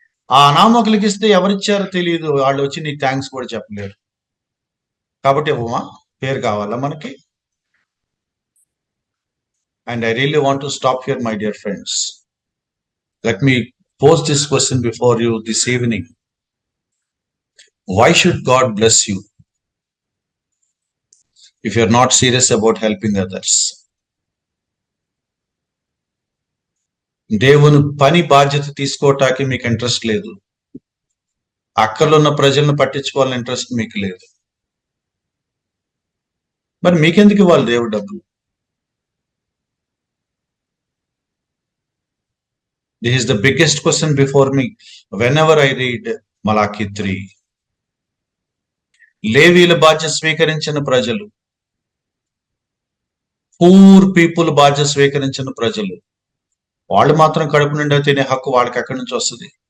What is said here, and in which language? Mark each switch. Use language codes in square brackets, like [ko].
[te] ఆ అనామకులకి ఇస్తే ఎవరిచ్చారో తెలియదు, వాళ్ళు వచ్చి నీకు థ్యాంక్స్ కూడా చెప్పలేరు. కాబట్టి ఇవ్వమా? పేరు కావాలా మనకి? [en] And I really want to stop here my dear friends. Let me post this question before you this evening. Why should God bless you if you're not serious about helping others? [te] దేవుని పని బాధ్యత తీసుకోవటానికి మీకు interest లేదు. అక్కర్లో ఉన్న ప్రజలను పట్టించుకోవాలని interest మీకు లేదు. మరి మీకెందుకు ఇవ్వాలి దేవుడు డబ్బులు? [en] This is the biggest question before me whenever I read Malachi 3. [te] లేవీల బాధ్యత స్వీకరించిన ప్రజలు, [en] poor people [te] బాధ్యత స్వీకరించిన ప్రజలు, వాళ్ళు మాత్రం కడుపు నిండా తినే హక్కు వాళ్ళకి ఎక్కడి నుంచి వస్తుంది?